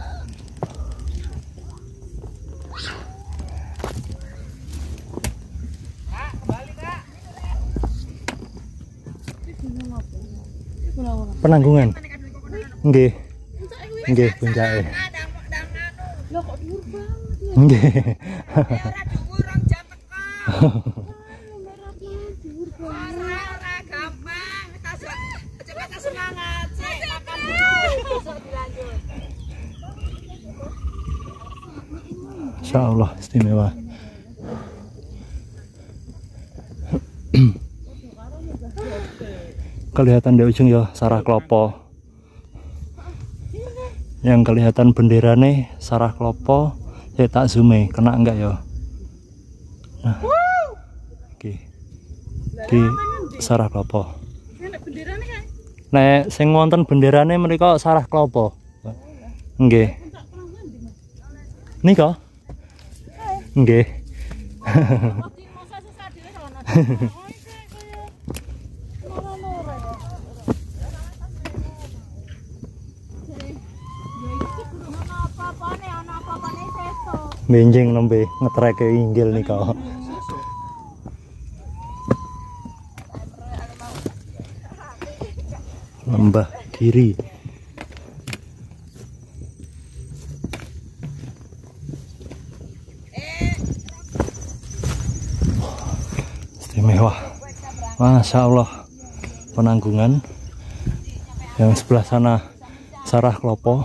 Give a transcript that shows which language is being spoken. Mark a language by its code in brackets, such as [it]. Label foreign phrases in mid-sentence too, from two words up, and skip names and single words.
[jv] Penanggungan. Nggih. Nggih, puncake. Nggih. [ar] إن شاء الله [id] istimewa. Kelihatan di ujung ya Sarah Klopo. Yang kelihatan bendera nih Sarah Klopo. [jv] Ya tak zoom kena enggak ya? [id] Nah, oke. Di Sarah Klopo. [jv] Nek sing wonten benderane mriko Sarah Klopo. Nggih. Nika? Nggih. Benjing nembe ngetreke inggil nika. [id] Lembah Giri. Istimewa. [ar] ما شاء الله. Penanggungan. [id] Yang sebelah sana Sarah Klopo.